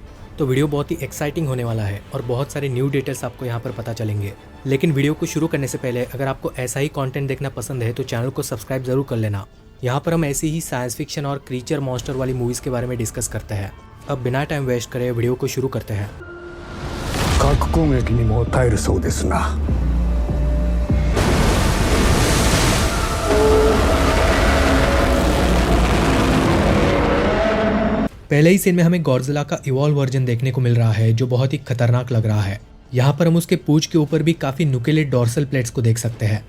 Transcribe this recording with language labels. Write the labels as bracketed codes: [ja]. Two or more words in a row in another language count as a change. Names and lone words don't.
[hi] तो वीडियो बहुत ही एक्साइटिंग होने वाला है और बहुत सारे न्यू डिटेल्स आपको यहाँ पर पता चलेंगे। लेकिन वीडियो को शुरू करने से पहले अगर आपको ऐसा ही कंटेंट देखना पसंद है तो चैनल को सब्सक्राइब जरूर कर लेना। यहाँ पर हम ऐसी ही साइंस फिक्शन और क्रीचर मॉन्स्टर वाली मूवीज के बारे में डिस्कस करते हैं। अब बिना टाइम वेस्ट करे वीडियो को शुरू करते हैं। [ja] 核攻撃にも耐えるそうですな。 [hi] पहले ही सीन में हमें गॉडजिला का इवॉल्व वर्जन देखने को मिल रहा है जो बहुत ही खतरनाक लग रहा है। यहाँ पर हम उसके पूंछ के ऊपर भी काफी नुकीले डॉर्सल प्लेट्स को देख सकते हैं।